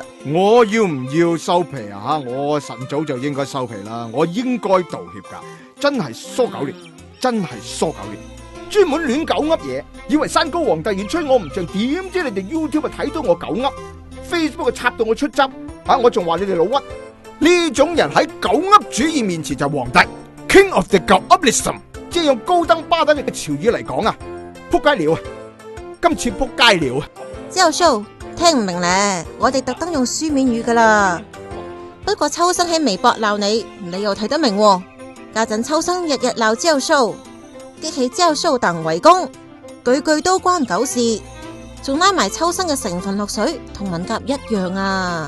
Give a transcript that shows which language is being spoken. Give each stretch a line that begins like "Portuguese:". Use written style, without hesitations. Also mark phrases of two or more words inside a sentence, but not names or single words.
Cantonese: 我要唔要收皮啊？我晨早就應該收皮啦，我應該道歉噶，真係疏狗劣，真係疏狗劣，專門亂狗噏嘢，以為山高皇帝遠吹我唔脹，點知你哋 YouTube 睇到我狗噏 ，Facebook 插到我出汁，我仲話你哋老屈，呢種人喺狗噏主義面前就係皇帝 ，
English: King of the
Cantonese: 狗噏 lism， 即係用高登巴登嘅潮語嚟講啊，撲街了啊！今次撲街了啊！教授聽唔明咧，我哋特登用書面語噶啦。不過秋生喺微博鬧你，你又睇得明喎。家陣秋生日日鬧教授，激起教授等圍攻，句句都關狗事，仲拉埋秋生嘅成分落水，同文革一樣啊！